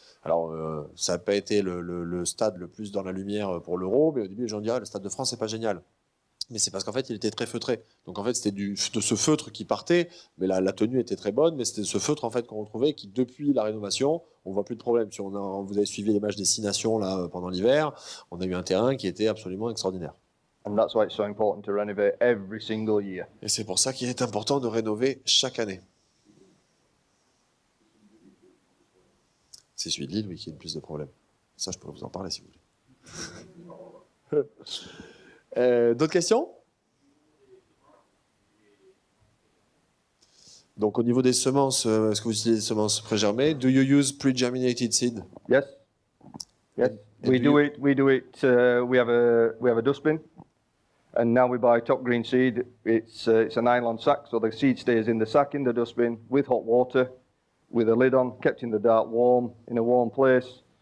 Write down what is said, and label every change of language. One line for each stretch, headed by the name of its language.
French: Alors, ça n'a pas été le stade le plus dans la lumière pour l'Euro, mais au début, les gens disaient le Stade de France, c'est pas génial. Mais c'est parce qu'en fait, il était très feutré. Donc en fait, c'était de ce feutre qui partait, mais la tenue était très bonne, mais c'était ce feutre en fait qu'on retrouvait qui, depuis la rénovation, on voit plus de problème. Si vous avez suivi les matchs des 6 nations là pendant l'hiver, on a eu un terrain qui était absolument extraordinaire.
English: And that's why it's so important to renovate every single year.
French: Et c'est pour ça qu'il est important de rénover chaque année. C'est celui de Lille, oui, qui a le plus de problèmes. Ça, je pourrais vous en parler si vous voulez. D'autres questions? Donc au niveau des semences, est-ce que vous utilisez des semences pré-germées?
English: Do you use pre-germinated seed? Yes. Yes. We do it. We have a dustbin, and now we buy top green seed. It's a nylon sack, so the seed stays in the sack in the dustbin with hot water, with a lid on, kept in the dark, warm, in a warm place.